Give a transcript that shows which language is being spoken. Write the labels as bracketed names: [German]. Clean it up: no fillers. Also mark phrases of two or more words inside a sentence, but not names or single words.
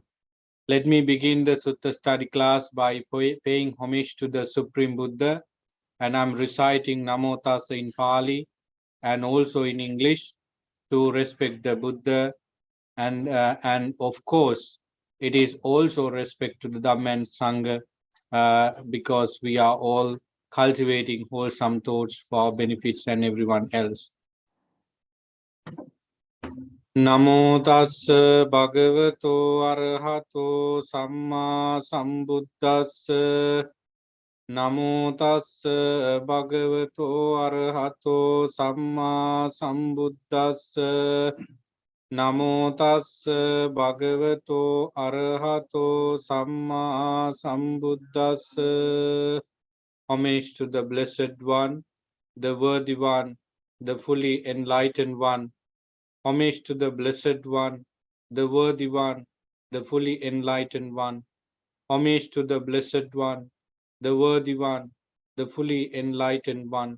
[English] Let me begin the Sutta study class by paying homage to the Supreme Buddha, and I'm reciting [Pali] Namo Tassa [English] in Pali and also in English to respect the Buddha, and of course it is also respect to the Dhamma and Sangha, because we are all cultivating wholesome thoughts for our benefits and everyone else. [Pali] Namo tassa bhagavato arahato samma sambuddhassa. Namo tassa bhagavato arahato samma sambuddhassa. Namo tassa bhagavato arahato samma sambuddhassa. [English] Homage to the Blessed One, the Worthy One, the fully enlightened One. Homage to the Blessed One, the Worthy One, the fully enlightened One. Homage to the Blessed One, the Worthy One, the fully enlightened One.